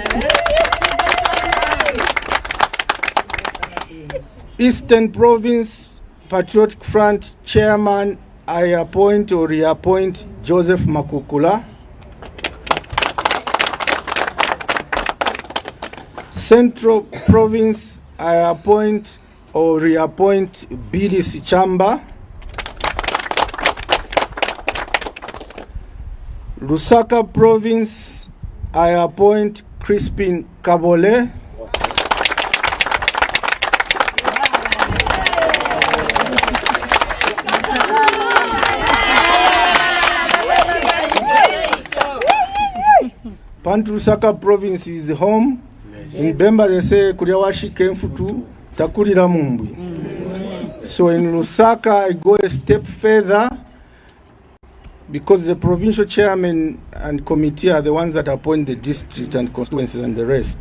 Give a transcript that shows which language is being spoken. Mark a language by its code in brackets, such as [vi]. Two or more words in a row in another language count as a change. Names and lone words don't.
[en] Eastern Province Patriotic Front Chairman, I appoint or reappoint Joseph Makukula. Central Province, I appoint or reappoint Billy Sichamba. Lusaka Province, I appoint Crispin Kabole. Pantu Lusaka Province is home. In Bemba they say [bem] Kuriawashi Kenfutu Takurira Mumbi. [en] So in Lusaka I go a step further because the provincial chairman and committee are the ones that appoint the district and constituencies and the rest.